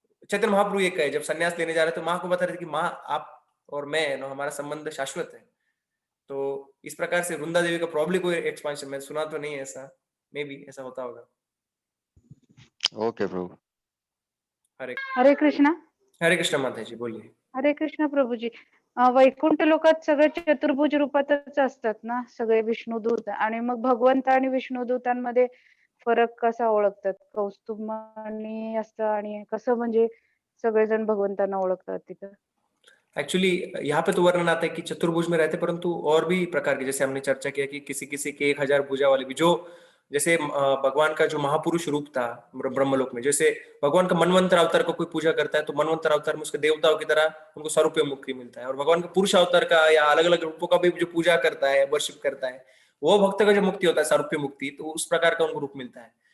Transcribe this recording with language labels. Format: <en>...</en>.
<hi>चैतन्य महाप्रभु ये कहे, जब सन्यास लेने जा रहे थे तो माँ को बता रहे थे कि माँ आप और मैं हमारा संबंध शाश्वत है। तो इस प्रकार से वृंदा देवी का प्रॉब्ली कोई एक्सपांशन मैं सुना तो नहीं है, ऐसा मे बी ऐसा होता होगा। ओके प्रभु, हरे कृष्णा। हरे कृष्णा माता जी, बोलिए।</hi> <mr>हरे कृष्णा प्रभू जी, वैकुंठ लोकात सगळे चतुर्भुज रूपातच असतात ना सगळे विष्णुदूत, आणि मग भगवंत आणि विष्णुदूतांमध्ये फरक कसा ओळखतात? कौस्तुभमणी असतं आणि कसं म्हणजे सगळेजण भगवंतांना ओळखतात तिथं?</mr> <hi>एक्चुअली यहाँ पे तो वर्णन आता है कि चतुर्भुज में रहते, परंतु और भी प्रकार के, जैसे हमने चर्चा किया कि किसी किसी के 1000 भुजा वाले भी, जो जैसे भगवान का जो महापुरुष रूप था ब्रह्मलोक में, जैसे भगवान का मनवंतर अवतार को कोई पूजा करता है तो मनवंतर अवतार में उसके देवताओं की तरह उनको स्वरूप मुक्ति मिलता है, और भगवान का पुरुष अवतार का या अलग अलग रूपों का भी जो पूजा करता है, वर्शिप करता है, वो भक्त का जो मुक्ति होता है सारूप्य मुक्ति, तो उस प्रकार का उनको रूप मिलता है।</hi>